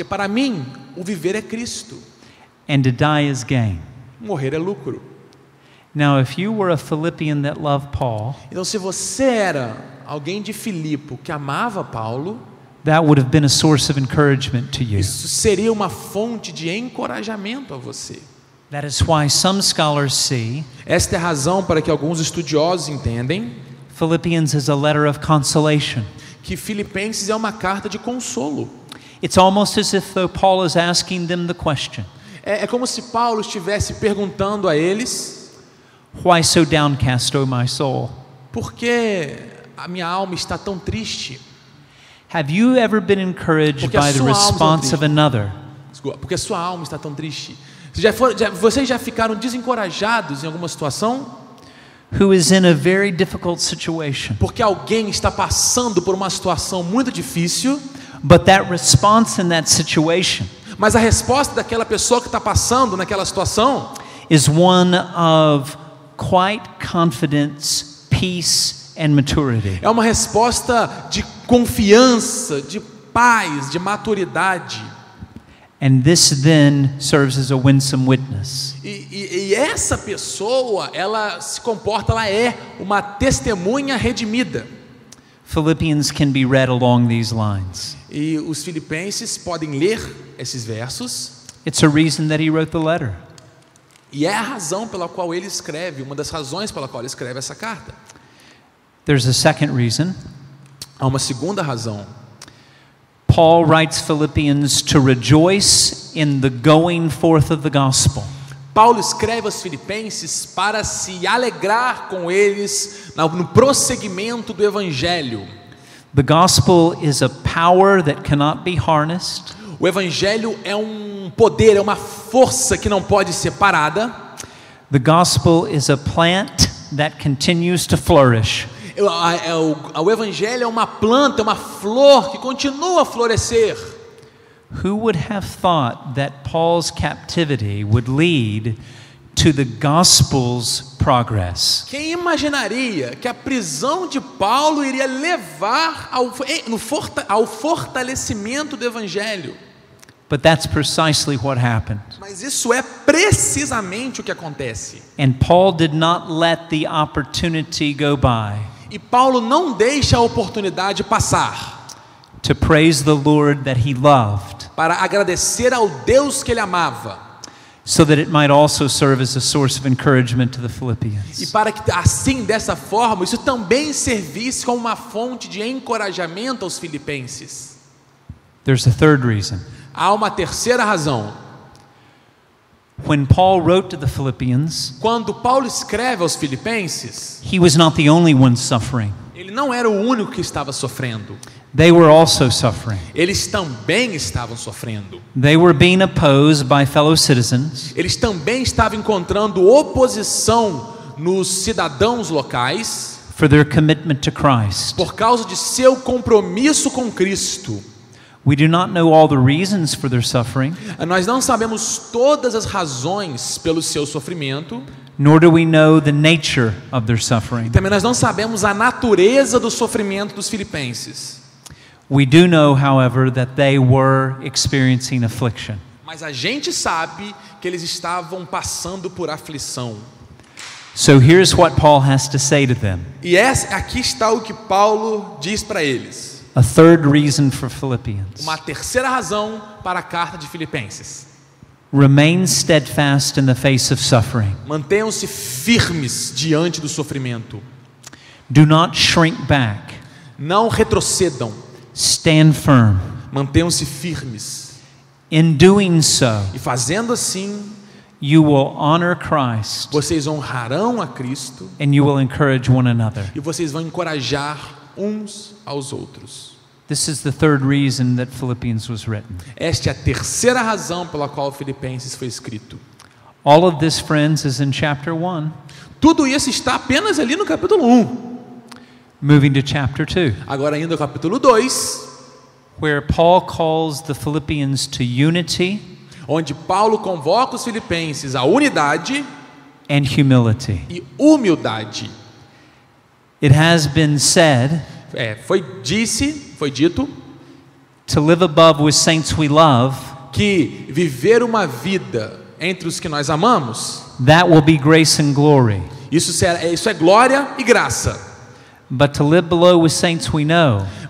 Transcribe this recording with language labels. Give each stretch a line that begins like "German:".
Portuguese: Porque para mim, o viver é Cristo.
English: And to die is gain.
Portuguese: Morrer é lucro.
English: Now, if you were a Philippian that loved Paul,
Portuguese: então se você era alguém de Filipe que amava Paulo,
English: that would have been a source of encouragement to you.
Portuguese: Isso seria uma fonte de encorajamento a você.
English: That is why some scholars see
Portuguese: esta é a razão para que alguns estudiosos entendem
English: Philippians as a letter of consolation.
Portuguese: Que Filipenses é uma carta de consolo.
English: It's almost as if though Paul is asking them the question.
Portuguese: É como se Paulo estivesse perguntando a eles:
English: Why so downcast, O my soul?
Portuguese: Por que a minha alma está tão triste?
English: Have you ever been encouraged by the response of another?
Portuguese: Porque a sua alma está tão triste. Vocês já ficaram desencorajados em alguma situação?
English: Who is in a very difficult situation.
Portuguese: Porque alguém está passando por uma situação muito difícil.
English: But that response in that situation,
Portuguese: mas a resposta daquela pessoa que está passando naquela situação,
English: is one of quiet confidence, peace and maturity.
Portuguese: É uma resposta de confiança, de paz, de maturidade.
English: And this then serves as a winsome witness.
Portuguese: E essa pessoa, ela se comporta, ela é uma testemunha redimida.
English: Philippians can be read along these lines.
Portuguese: E os filipenses podem ler esses versos.
English: It's a reason that he wrote the letter.
Portuguese: E é a razão pela qual ele escreve, uma das razões pela qual ele escreve essa carta.
English: There's a second reason.
Portuguese: Há uma segunda razão.
English: Paul writes Philippians to rejoice in the going forth of the gospel.
Portuguese: Paulo escreve aos filipenses para se alegrar com eles no prosseguimento do evangelho.
English: The gospel is a power that cannot be harnessed.
Portuguese: O evangelho é um poder, é uma força que não pode ser parada.
English: The gospel is a plant that continues to flourish.
Portuguese: O evangelho é uma planta, é uma flor que continua a florescer.
English: Who would have thought that Paul's captivity would lead to the gospel's progress?
Portuguese: Quem imaginaria que a prisão de Paulo iria levar ao fortalecimento do evangelho?
English: But that's precisely what happened.
Portuguese: Mas isso é precisamente o que acontece.
English: And Paul did not let the opportunity go by.
Portuguese: E Paulo não deixa a oportunidade passar.
English: To praise the Lord that he loved.
Portuguese: Para agradecer ao Deus que ele amava.
English: So that it might also serve as a source of encouragement to the Philippians.
Portuguese: E para que assim, dessa forma, isso também servisse como uma fonte de encorajamento aos filipenses.
English: There's a third reason.
Portuguese: Há uma terceira razão.
English: When Paul wrote to the Philippians,
Portuguese: quando Paulo escreve aos filipenses,
English: he was not the only one suffering.
Portuguese: Ele não era o único que estava sofrendo.
English: They were also suffering.
Portuguese: Eles também estavam sofrendo.
English: They were being opposed by fellow citizens.
Portuguese: Eles também estavam encontrando oposição nos cidadãos locais
English: For their commitment to Christ.
Portuguese: por causa de seu compromisso com Cristo.
English: We do not know all the reasons for their suffering,
Portuguese: Nós não sabemos todas as razões pelo seu sofrimento.
English: nor do we know the nature of their suffering.
Portuguese: Também nós não sabemos a natureza do sofrimento dos filipenses.
English: We do know, however, that they were experiencing affliction.
Portuguese: Mas a gente sabe que eles estavam passando por aflição.
English: So here's what Paul has to say to them.
Portuguese: E aqui está o que Paulo diz para eles.
English: A third reason for Philippians.
Portuguese: Uma terceira razão para a carta de Filipenses.
English: Remain steadfast in the face of suffering.
Portuguese: Mantenham-se firmes diante do sofrimento.
English: Do not shrink back.
Portuguese: Não retrocedam.
English: Stand firm.
Portuguese: Mantenham-se firmes.
English: In doing so,
Portuguese: E fazendo assim,
English: you will honor Christ
Portuguese: vocês honrarão a Cristo
English: and you will encourage one another.
Portuguese: e vocês vão encorajar uns aos outros.
English: This is the third reason that Philippians was written.
Portuguese: Esta é a terceira razão pela qual Filipenses foi escrito.
English: All of this, friends, is in chapter 1.
Portuguese: Tudo isso está apenas ali no capítulo 1.
English: Moving to chapter 2,
Portuguese: Agora indo ao capítulo 2,
English: where Paul calls the Philippians to unity
Portuguese: onde Paulo convoca os filipenses à unidade
English: and humility.
Portuguese: e humildade.
English: It has been said,
Portuguese: Foi dito
English: to live above with saints we love,
Portuguese: que viver uma vida entre os que nós amamos,
English: that will be grace and glory.
Portuguese: isso é glória e graça.
English: But to live below with saints we know,